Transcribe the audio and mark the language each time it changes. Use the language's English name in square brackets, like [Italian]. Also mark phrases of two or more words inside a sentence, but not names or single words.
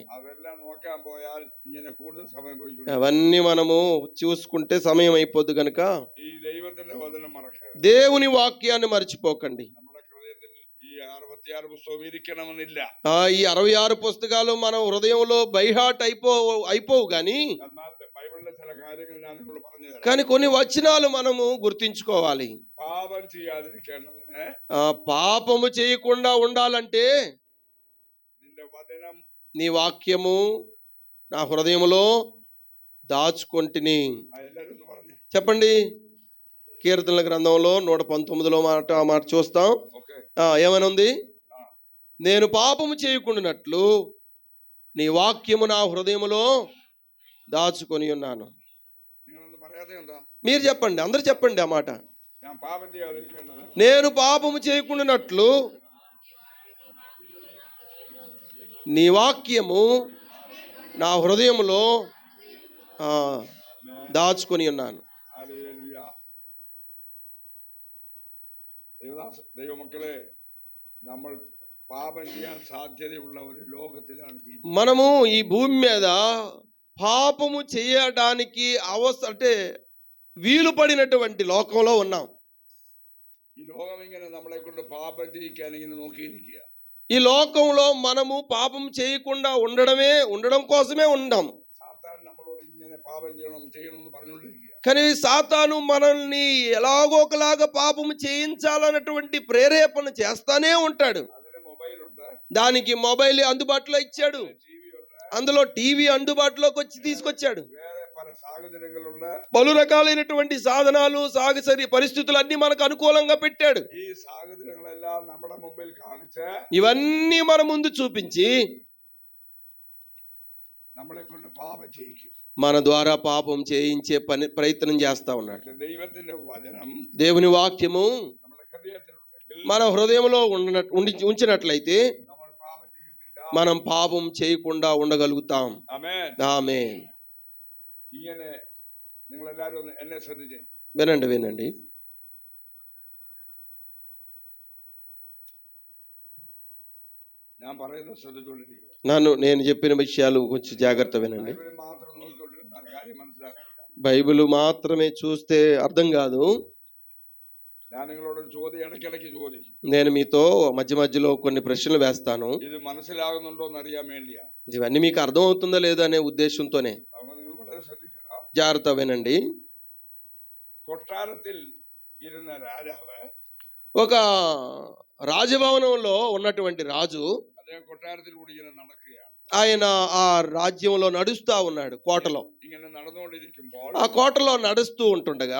[Malayalam] അതെല്ലാം നോക്കാൻ പോയാൽ ഇങ്ങനെ കൂടുതൽ സമയം പോയി. [Telugu] అవన్నీ మనము చూసుకుంటే సమయం అయిపోద్ది కనుక [Malayalam] ഈ ദൈവത്തിന്റെ വചനം മറക്കരുത്. [Telugu] దేవుని వాక్యాన్ని మర్చిపోకండి. [Malayalam] നമ്മുടെ ഹൃദയത്തിൽ ഈ 66 പുസ്തകം ഇരിക്കണമെന്നില്ല. [Telugu] ఈ 66 పుస్తకాలు మన హృదయంలో బైహాట్ అయిపోవు కానీ [Malayalam] എന്നാൽ ബൈബിളിലെ ചില കാര്യങ്ങൾ ഞാൻ നിങ്ങളോട് പറഞ്ഞു തരാം. [Telugu] కానీ కొన్ని వచనాలు మనము గుర్తించుకోవాలి. [Malayalam] പാപം ചെയ്യാതിരിക്കേണ്ടതിന് [Telugu] పాపము చేయకుండా ఉండాలంటే [Malayalam] നിന്റെ വചനം [Telugu] నీ వాక్యము నా హృదయములో దాచుకొంటిని. [Malayalam] എല്ലാവരും ഒന്ന് പറഞ്ഞു. [Telugu] చెప్పండి. కీర్తనల గ్రంథంలో 119లో ఆ మాట చూస్తాం. [Malayalam] ഓക്കെ. [Telugu] ఏమని ఉంది? నేను పాపము చేయకుండానట్లు నీ వాక్యము నా హృదయములో దాచుకొని ఉన్నాను. [Malayalam] നിങ്ങളൊന്ന് പറയാതെ എന്താ? [Telugu] మీరు చెప్పండి, అందరు చెప్పండి ఆ మాట. [Malayalam] ഞാൻ പാപം ചെയ്യാതിരിക്കേണ്ടത് [Telugu] నేను పాపము చేయకుండానట్లు నీ వాక్యము నా హృదయములో దాచుకొని ఉన్నాను. [Malayalam] ഹല്ലേലൂയ. ദൈവമക്കളെ, നമ്മൾ പാപം ചെയ്യാൻ സാധ്യതയുള്ള ഒരു ലോകത്തിലാണ് ജീവിക്കുന്നത്. [Telugu] మనము ఈ భూమి మీద పాపము చేయడానికి అంటే వీలు పడినటువంటి లోకంలో ఉన్నాం. [Malayalam] ഈ ലോകം ഇങ്ങനെ നമ്മളെ കൊണ്ട് പാപം ചെയ്യിക്കാൻ ഇങ്ങനെ നോക്കിയിരിക്കുക. [Telugu] ఈ లోకంలో మనము పాపం చేయకుండా ఉండడం కోసమే ఉన్నాం. [Malayalam] സാത്താൻ നമ്മളോട് ഇങ്ങനെ പാപം ചെയ്യണം എന്ന് പറഞ്ഞുകൊണ്ടിരിക്കുക. [Telugu] కానీ సాతాను మనల్ని ఎలాగో ఒకలాగా పాపము చేయించాలన్నటువంటి ప్రేరేపణ చేస్తానే ఉంటాడు. [Malayalam] അതിന് മൊബൈലുണ്ട്, [Telugu] దానికి మొబైల్ అందుబాటులో ఇచ్చాడు, [Malayalam] ടിവി ഉണ്ട്, [Telugu] అందులో టీవీ అందుబాటులోకి తీసుకొచ్చాడు. [Malayalam] വേറെ പല സാഹചര്യങ്ങളുണ്ട്. [Telugu] పలు రకాలైనటువంటి సాధనాలు, పరిస్థితులు అన్ని మనకు అనుకూలంగా పెట్టాడు. [Malayalam] ഈ സാഹചര്യങ്ങളെല്ലാം നമ്മുടെ മുമ്പിൽ കാണിച്ച് [Telugu] ఇవన్నీ మన ముందు చూపించి [Malayalam] നമ്മളെ കൊണ്ട് പാപം ചെയ്യിക്കും. [Telugu] మన ద్వారా పాపం చేయించే ప్రయత్నం చేస్తా ఉన్నాడు. [Malayalam] ദൈവത്തിന്റെ വചനം [Telugu] దేవుని వాక్యము [Malayalam] നമ്മുടെ ഹൃദയത്തിലുണ്ടെങ്കിൽ [Telugu] మన హృదయంలో ఉంచినట్లయితే [Malayalam] നമ്മൾ പാപം ചെയ്യത്തില്ല. [Telugu] మనం పాపం చేయకుండా ఉండగలుగుతాం. [Malayalam] ആമേൻ. [Telugu] ఆమేన్. [Malayalam] ഇങ്ങനെ നിങ്ങൾ എല്ലാവരും ഒന്ന് എന്നെ ശ്രദ്ധിച്ചേ. [Telugu] వినండి. [Malayalam] ഞാൻ പറയുന്നത് ശ്രദ്ധിച്ചുകൊണ്ടിരിക്കുക. [Telugu] నేను చెప్పిన విషయాలు కొంచెం జాగ్రత్త వినండి. [Malayalam] ബൈബിളിൽ മാത്രം നോക്കിക്കൊണ്ടിരുന്നാൽ കാര്യം മനസ്സിലാക്കില്ല. [Telugu] బైబిల్ మాత్రమే చూస్తే అర్థం కాదు. [Malayalam] ഞാൻ നിങ്ങളോട് ചോദ്യം ഇടയ്ക്കിടയ്ക്ക് ചോദിക്കും. [Telugu] నేను మీతో మధ్యలో కొన్ని ప్రశ్నలు వేస్తాను. [Malayalam] ഇത് മനസ്സിലാകുന്നുണ്ടോ എന്ന് അറിയാൻ വേണ്ടിയാ. [Telugu] ఇవన్నీ మీకు అర్థం అవుతుందా లేదా అనే ఉద్దేశంతోనే [Malayalam] അതുകൊണ്ട് നിങ്ങൾ വളരെ ശ്രദ്ധിക്കണം. [Telugu] జాగ్రత్త వినండి. [Malayalam] കൊട്ടാരത്തിൽ ഇരുന്ന രാജാവ്, [Telugu] ఒక రాజభవనంలో ఉన్నటువంటి రాజు, [Malayalam] അദ്ദേഹം കൊട്ടാരത്തിൽ കൂടി ഇങ്ങനെ നടക്കുകയാണ്. [Telugu] ఆయన ఆ రాజ్యంలో నడుస్తా ఉన్నాడు. కోటలో [Malayalam] ഇങ്ങനെ നടന്നുകൊണ്ടിരിക്കുമ്പോൾ [Telugu] ఆ కోటలో నడుస్తూ ఉంటుండగా